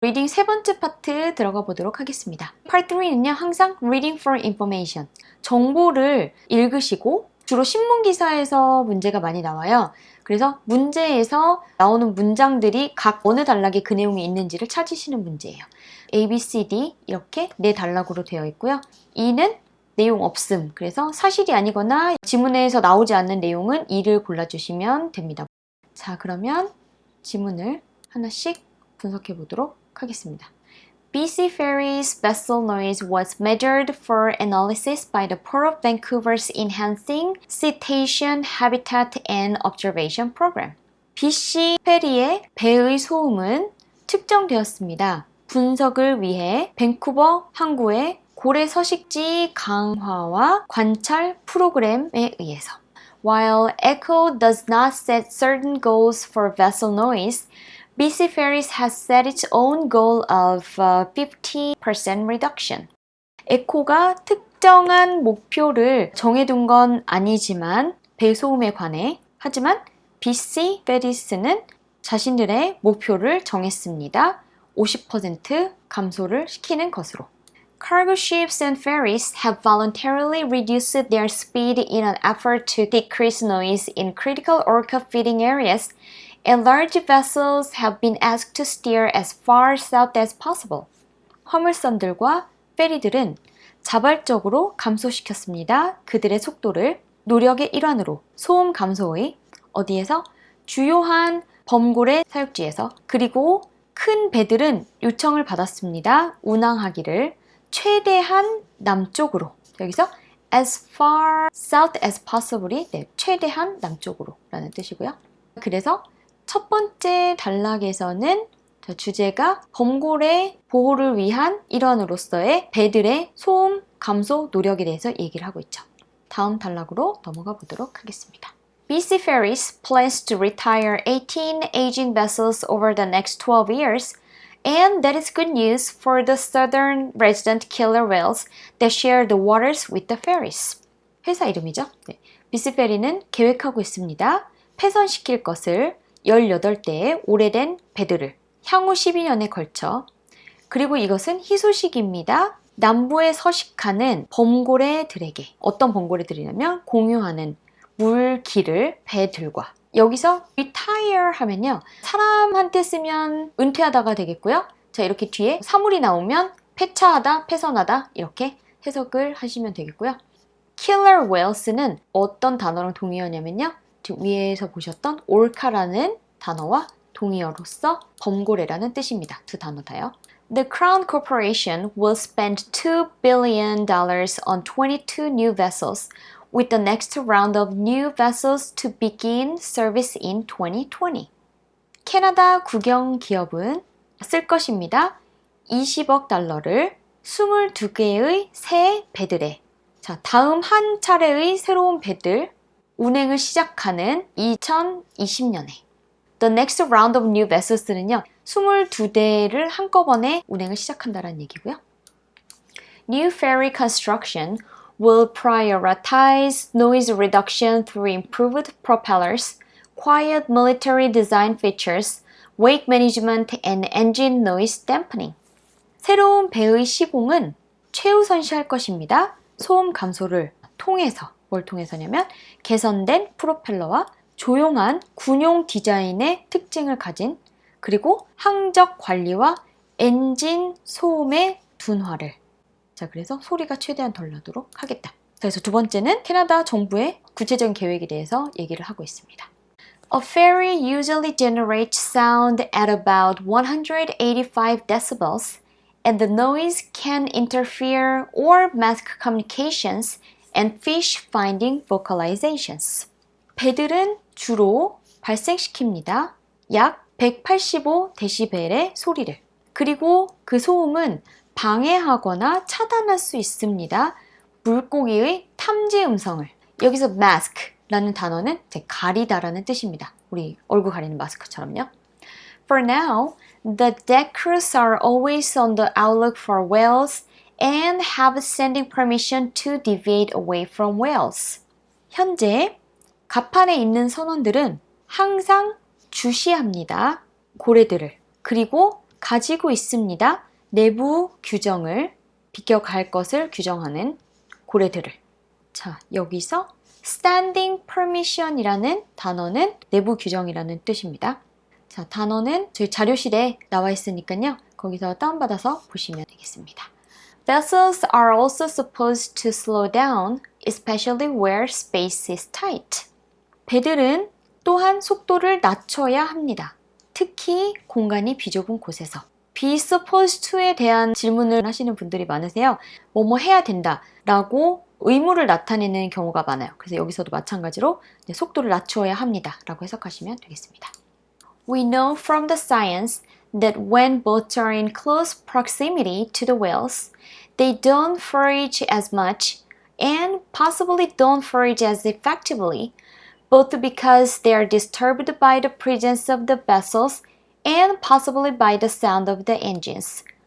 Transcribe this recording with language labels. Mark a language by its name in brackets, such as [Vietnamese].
[Korean] 리딩 세 번째 파트 들어가 보도록 하겠습니다. Part 3는요, 항상 [English] reading for information. [Korean] 정보를 읽으시고, 주로 신문기사에서 문제가 많이 나와요. 그래서 문제에서 나오는 문장들이 각 어느 단락에 그 내용이 있는지를 찾으시는 문제예요. A, B, C, D 이렇게 네 단락으로 되어 있고요. E는 내용 없음. 그래서 사실이 아니거나 지문에서 나오지 않는 내용은 E를 골라주시면 됩니다. 자, 그러면 지문을 하나씩 분석해 보도록 하겠습니다. [English] BC Ferry's vessel noise was measured for analysis by the Port of Vancouver's Enhancing Cetacean Habitat and Observation Program. [Korean] BC 페리의 배의 소음은 측정되었습니다. 분석을 위해 밴쿠버 항구의 고래 서식지 강화와 관찰 프로그램에 의해서. [English] While ECHO does not set certain goals for vessel noise, BC Ferries has set its own goal of 50% reduction. [Korean] 에코가 특정한 목표를 정해둔 건 아니지만 배소음에 관해 하지만 BC Ferries는 자신들의 목표를 정했습니다. 50% 감소를 시키는 것으로. [English] Cargo ships and ferries have voluntarily reduced their speed in an effort to decrease noise in critical orca feeding areas, and large vessels have been asked to steer as far south as possible. [Korean] 화물선들과 페리들은 자발적으로 감소시켰습니다. 그들의 속도를 노력의 일환으로 소음 감소의 어디에서? 주요한 범고래 사육지에서. 그리고 큰 배들은 요청을 받았습니다. 운항하기를 최대한 남쪽으로. 여기서 [English] as far south as possible [Korean] 이 최대한 남쪽으로 라는 뜻이고요. 그래서 첫 번째 단락에서는 주제가 범고래 보호를 위한 일환으로서의 배들의 소음 감소 노력에 대해서 얘기를 하고 있죠. 다음 단락으로 넘어가 보도록 하겠습니다. [English] BC Ferries plans to retire 18 aging vessels over the next 12 years, and that is good news for the southern resident killer whales that share the waters with the ferries. [Korean] 회사 이름이죠. BC 페리는 계획하고 있습니다. 폐선시킬 것을 18대의 오래된 배들을 향후 12년에 걸쳐. 그리고 이것은 희소식입니다. 남부에 서식하는 범고래들에게. 어떤 범고래들이냐면 공유하는 물길을 배들과. 여기서 retire 하면요, 사람한테 쓰면 은퇴하다가 되겠고요. 자, 이렇게 뒤에 사물이 나오면 폐차하다, 폐선하다 이렇게 해석을 하시면 되겠고요. killer whales는 어떤 단어랑 동의어냐면요, 위에서 보셨던 orca라는 단어와 동의어로서 범고래라는 뜻입니다. 두 단어 다요. [English] The Crown Corporation will spend $2 billion on 22 new vessels, with the next round of new vessels to begin service in 2020. [Korean] 캐나다 국영 기업은 쓸 것입니다. 20억 달러를 22개의 새 배들에. 자, 다음 한 차례의 새로운 배들 운행을 시작하는 2020년에. [English] The next round of new vessels [Korean] 는요, 22대를 한꺼번에 운행을 시작한다는 얘기고요. [English] New ferry construction will prioritize noise reduction through improved propellers, quiet military design features, wake management, and engine noise dampening. [Korean] 새로운 배의 시공은 최우선시할 것입니다. 소음 감소를 통해서. 뭘 통해서냐면 개선된 프로펠러와 조용한 군용 디자인의 특징을 가진, 그리고 항적 관리와 엔진 소음의 둔화를. 자, 그래서 소리가 최대한 덜 나도록 하겠다. 그래서 두 번째는 캐나다 정부의 구체적인 계획에 대해서 얘기를 하고 있습니다. [English] A ferry usually generates sound at about 185 decibels, and the noise can interfere or mask communications and fish finding vocalizations. [Korean] 배들은 주로 발생시킵니다. 약 185데시벨의 소리를. 그리고 그 소음은 방해하거나 차단할 수 있습니다. 물고기의 탐지 음성을. 여기서 mask라는 단어는 가리다라는 뜻입니다. 우리 얼굴 가리는 마스크처럼요. [English] For now, the deck crews are always on the outlook for whales and have sending permission to deviate away from whales. [Korean] 현재 갑판에 있는 선원들은 항상 주시합니다. 고래들을. 그리고 가지고 있습니다. 내부 규정을 비껴갈 것을 규정하는 고래들을. 자, 여기서 standing permission이라는 단어는 내부 규정이라는 뜻입니다. 자, 단어는 저희 자료실에 나와 있으니까요. 거기서 다운받아서 보시면 되겠습니다. [English] Vessels are also supposed to slow down, especially where space is tight. [Korean] 배들은 또한 속도를 낮춰야 합니다. 특히 공간이 비좁은 곳에서. be supposed to에 대한 질문을 하시는 분들이 많으세요. 뭐뭐 해야 된다 라고 의무를 나타내는 경우가 많아요. 그래서 여기서도 마찬가지로 속도를 낮춰야 합니다 라고 해석하시면 되겠습니다. [English] We know from the science that when boats are in close proximity to the whales, they don't forage as much and possibly don't forage as effectively, both because they are disturbed by the presence of the vessels and possibly by the sound of the engines.